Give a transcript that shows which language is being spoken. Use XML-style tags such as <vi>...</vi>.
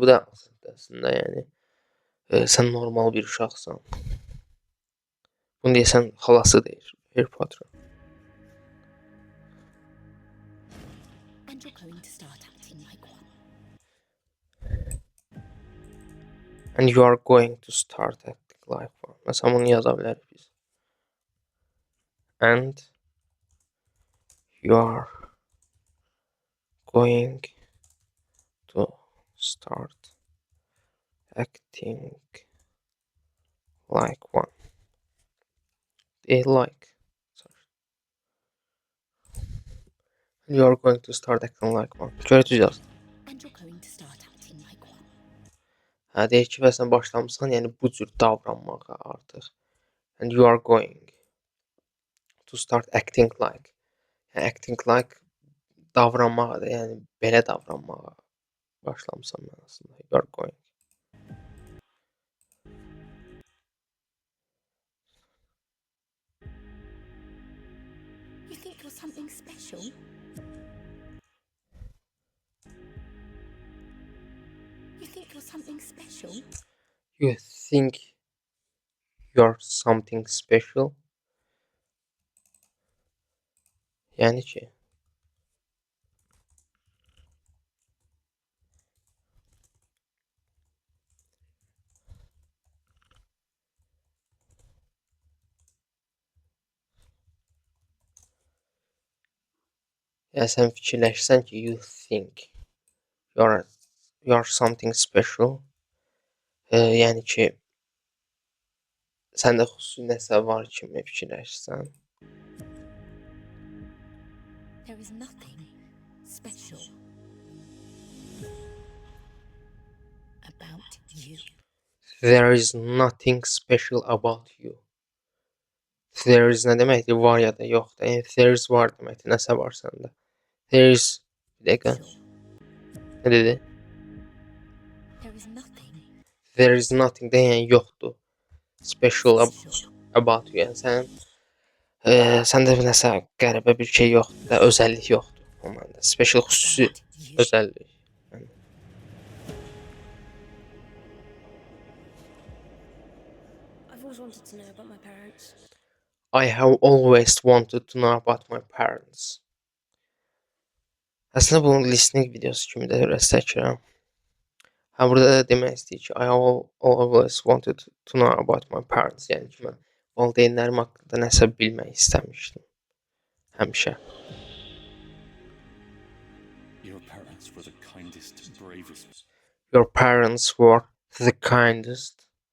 <az>Bu da aslında yəni sən normal bir uşaqsan. Bunu deyəsən xalası deyir Harry Potter.</az> <en>And you're going to start acting like one. And you are going to start acting like one.</en> <az>Məsələn, bunu yaza bilərik biz.</az> <en>And you are going to start acting like one. Like. Sorry. You are going to start acting like one.</en> <az>Görəcəyik yaz.</az> <en>And you're going to start acting like one.</en> <az>Hə, deyək ki, sən başlamısan, yəni bu cür davranmağa artıq.</az> <en>And you are going to start acting like.</en> <az>Yəni,</az> <en>acting like</en> <az>davranmağa da, yəni belə davranmağa başlamısan mənasında.</az> <en>You are going. You think you're something special? You think you're something special? You think you're something special.</en> <az>Yəni ki, yəni sən fikirləşsən ki,</az> <en>you think you're something special.</en> <az>Yəni ki, səndə xüsusi nəsə var kimi fikirləşsən.</az> <en>There is nothing special about you. There is nothing special about you. There is</en> <az>nə deməkdir? Var ya da yoxdur. Yəni</az> <en>there is</en> <az>var deməkdir. Nəsə var səndə.</az> <en>There is</en> <az>bir dəqiqə. Nə dedi?</az> <en>There is nothing There is nothing</en> <az>də yəni yoxdur.</az> <en>Special about you.</en> <az>Yəni səndə nəsə qəribə bir şey yoxdur da, özəllik yoxdur. O məndə special xüsusi özəllik.</az> <en>I've always wanted to know about my parents. I have always wanted to know about my parents.</en> <az>Əslində bunun listening videosu kimi də biraz çəkirəm. Hə, burada da demək istəyir ki,</az> <en>I have always wanted to know about my parents.</en> <az>Yəni ki, mən valideynlərim haqqında nəsə bilmək istəmişdim. Həmişə.</az> <en>Your parents were the kindest, bravest. Your parents were the kindest.</en>